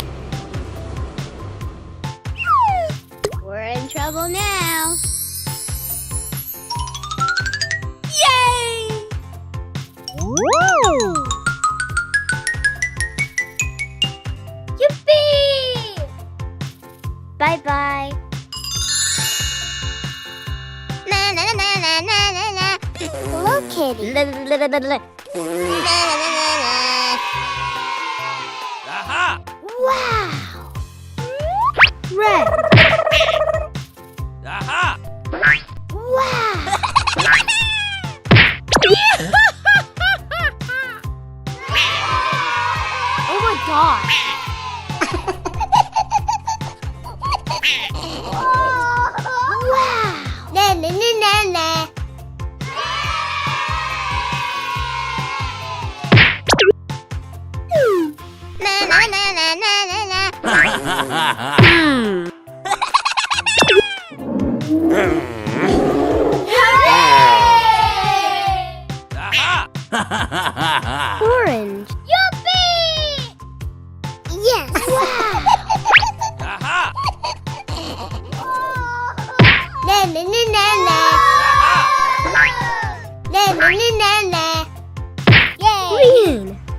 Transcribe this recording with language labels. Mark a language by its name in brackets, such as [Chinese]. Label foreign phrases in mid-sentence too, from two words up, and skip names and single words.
[English] We're in trouble now. Yay! Yippee! Bye-bye. Na na na na na na na. Hello, kitty. Na na na na na. Aha! Wow! Red. Aha! Wow! Oh my gosh. Wow! Na na na na na. Na na na na na na na. Aha! Orange. Yippee! Yes! Wow! Aha! Na na na na na. Na na na na na. Yay! Green.